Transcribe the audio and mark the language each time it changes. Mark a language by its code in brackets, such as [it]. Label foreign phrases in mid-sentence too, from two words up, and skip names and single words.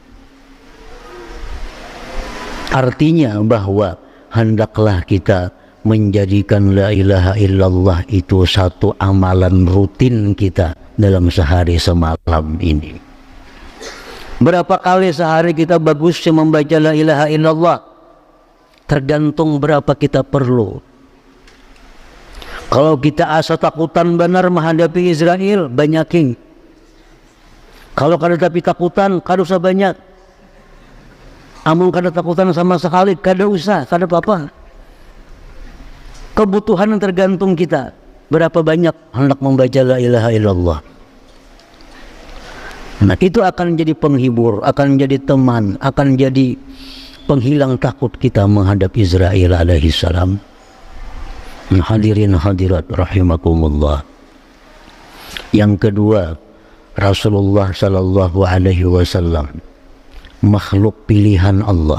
[id] Artinya bahwa hendaklah kita menjadikan [ar] لا إله إلا الله [id] itu satu amalan rutin kita dalam sehari semalam ini. Berapa kali sehari kita bagusnya membaca [ar] لا إله إلا الله? [id] Tergantung berapa kita perlu. [bjn] Kalau kita asa takutan benar menghadapi Israel, [id] banyakin. [bjn] Kalau kada tapi takutan, kada usah banyak. Amun kada takutan sama sekali, kada usah, kada apa-apa. [id] Kebutuhan yang tergantung kita, berapa banyak hendak membaca [ar] لا إله إلا الله. [id] Nah, itu akan jadi penghibur, akan jadi teman, akan jadi penghilang takut kita menghadap Israil alaihissalam. Hadirin hadirat rahimakumullah. Yang kedua, Rasulullah [ar] صلى الله عليه وسلم [id] makhluk pilihan Allah.